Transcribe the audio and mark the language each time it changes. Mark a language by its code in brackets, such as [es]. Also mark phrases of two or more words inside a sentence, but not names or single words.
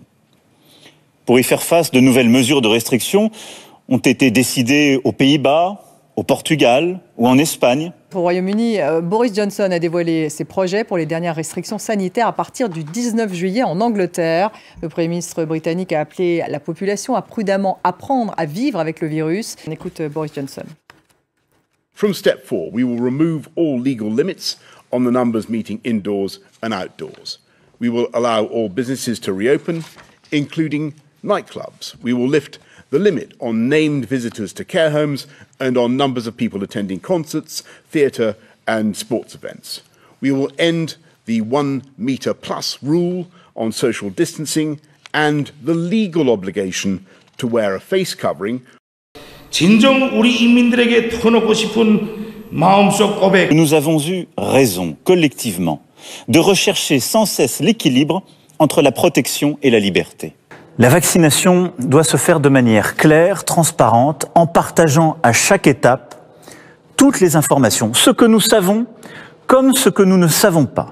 [fr] Pour y faire face, de nouvelles mesures de restriction ont été décidées aux Pays-Bas, au Portugal ou en Espagne. Au Royaume-Uni, Boris Johnson a dévoilé ses projets pour les dernières restrictions sanitaires à partir du 19 juillet en Angleterre. Le Premier ministre britannique a appelé la population à prudemment apprendre à vivre avec le virus. On écoute Boris Johnson. [en] From step 4, we will remove all legal limits on the numbers meeting indoors and outdoors. We will allow all businesses to reopen, including nightclubs. We will lift the limit on named visitors to care homes and on numbers of people attending concerts, theatre and sports events. We will end the 1 metre plus rule on social distancing and the legal obligation to wear a face covering. [ko] 진정 우리 인민들에게 터놓고 싶은 마음속 고백. [fr] Nous avons eu raison, collectivement, de rechercher sans cesse l'équilibre entre la protection et la liberté. La vaccination doit se faire de manière claire, transparente, en partageant à chaque étape toutes les informations, ce que nous savons comme ce que nous ne savons pas.